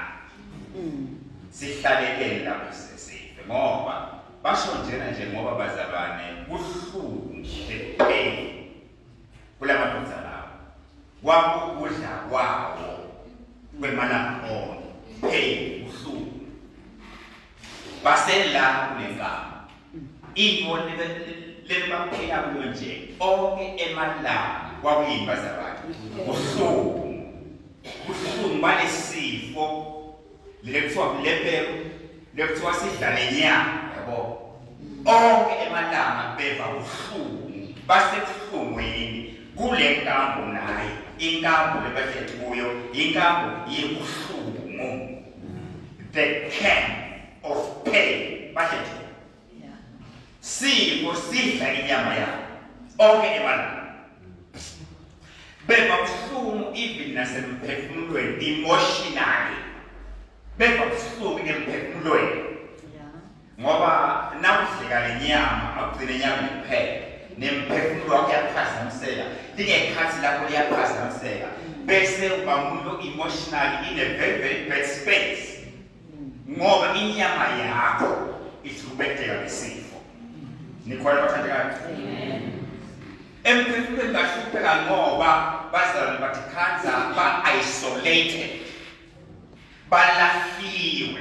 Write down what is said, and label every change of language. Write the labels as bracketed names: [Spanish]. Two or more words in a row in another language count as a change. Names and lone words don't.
[Swati] Sihlaleleni lapha size sife ngoba basho njena nje ngoba bazalwane kuhlungu nje kula madoda lawo. Kwakudla kwawo kwemalanga onke. [English] Pain, [Swati] uhlungu. Basela kule ngama. Into lebaphila kuyo nje. Onke emalanga kwakuyini bazalwane. Uhlungu. Uhlungu balesifo. Lekuthiwa lepero, lekuthiwa sidla lenyama, yabo. Onke emalanga beva uhlungu. Basebuhlungwini. Kule nkambo naye. Inkambo lebahle kuyo, inkambo yebuhlungu. [English] The camp of pain. [Swati] Bahle. Sifo sidla inyama yakho. Onke emalanga. Beva uhlungu even nasemphefumulweni, emotionally. Beva uhlungu emphefumulweni. Ngoba nawudleka lenyama, akugcine inyama iphela. Nemphefumulo wakho uyaphazamiseka. Lingekhathi lakho liyaphazamiseka. Bese uba umuntu [English] emotionally in a very very bad space. [Swati] Ngoba inyama yakho isubetheka ngesifo. Nikhona bathandekayo? Amen. Emphefumulweni bahlupheka ngoba bazalwane bathi khanza ba-isolated. Balahliwe.